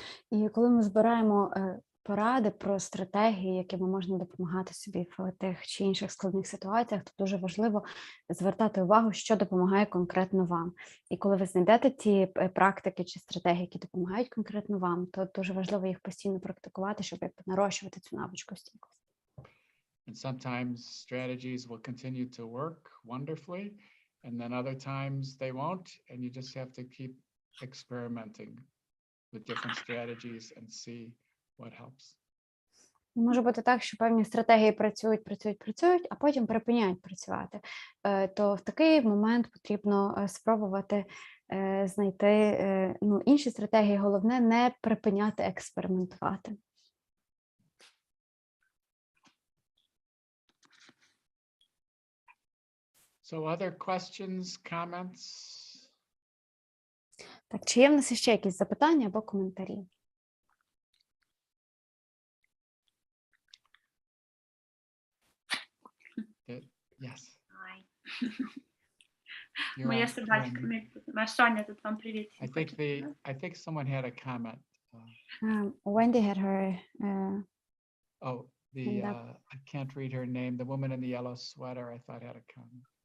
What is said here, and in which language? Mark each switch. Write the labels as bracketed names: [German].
[Ukrainian] І коли ми збираємо поради про стратегії, якими можна допомагати собі в тих чи інших складних ситуаціях, то дуже важливо звертати увагу, що допомагає конкретно вам. І коли ви знайдете ті практики чи стратегії, які допомагають конкретно вам, то дуже важливо їх постійно практикувати, щоб нарощувати цю навичку стійкості. [English] And sometimes strategies will continue to work wonderfully, and then other times they won't, and you just have to keep experimenting with different strategies and see what helps. [Ukrainian] Може бути так, що певні стратегії працюють, а потім припиняють працювати. То в такий момент потрібно спробувати знайти інші стратегії. Головне не припиняти експериментувати. [English] So other questions, comments? [Ukrainian] Так, чи є в нас ще якісь запитання або коментарі? [English] Yes. [Ukrainian] Моя собачка, моя Соня, тут вам привіт. [English] I think someone had a comment. Wendy had her... I can't read her name. The woman in the yellow sweater, I thought had a comment.